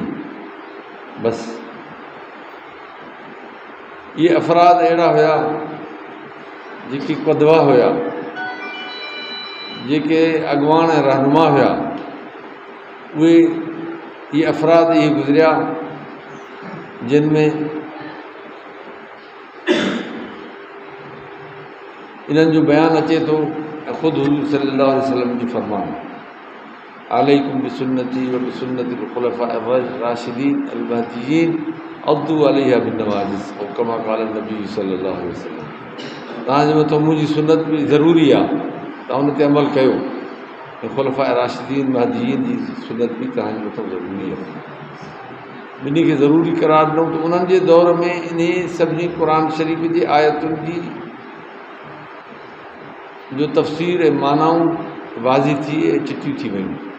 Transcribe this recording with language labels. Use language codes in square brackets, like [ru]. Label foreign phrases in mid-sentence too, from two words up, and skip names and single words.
[sd] बसि इहे अफ़राद अहिड़ा हुया जेके क़ुदवा हुया, जेके अॻुवान ऐं रहनुमा हुया, उहे इहे अफ़राद इहे गुज़रिया जिन में इन्हनि जो बयानु अचे थो ऐं ख़ुदि हुज़ूर [ar] صلى الله عليه وسلم [sd] जो फ़रमान [ar] عليكم بسنتي وبسنة الخلفاء الراشدين المهديين عضوا عليها بالنواجذ أو كما قال النبي صلى الله عليه وسلم. [sd] तव्हांजे मथां मुंहिंजी सुन्नत बि ज़रूरी आहे, तव्हां उन ते अमल कयो, ऐं ख़ुलफ़ाए राशिदीन महदीयीन जी सुन्नत बि तव्हांजे मथां ज़रूरी आहे। ॿिन्ही खे ज़रूरी करार ॾिनो त उन्हनि जे दौर में इन सभिनी क़ुरान शरीफ़ जी आयतुनि जी जो तफ़सीर ऐं मानाऊं वाज़ी थी ऐं चिटियूं थी वयूं।